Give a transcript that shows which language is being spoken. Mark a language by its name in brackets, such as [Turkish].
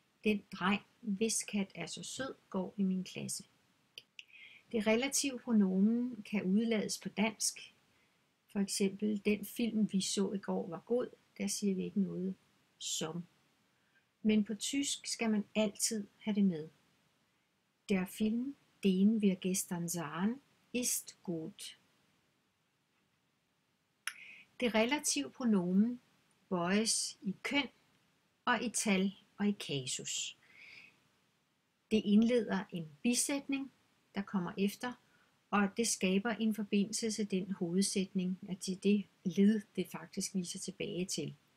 [Danish] Den dreng, hvis kat er så sød, går i min klasse. Det relative pronomen kan udlades på dansk. For eksempel, den film vi så i går var god, der siger vi ikke noget som. Men på tysk skal man altid have det med. [German] Der Film, den wir gestern sahen, ist gut. [Danish] Det relative pronomen bøjes i køn og i tal og i kasus. Det indleder en bisætning, der kommer efter, og det skaber en forbindelse til den hovedsætning, til det led, det faktisk viser tilbage til.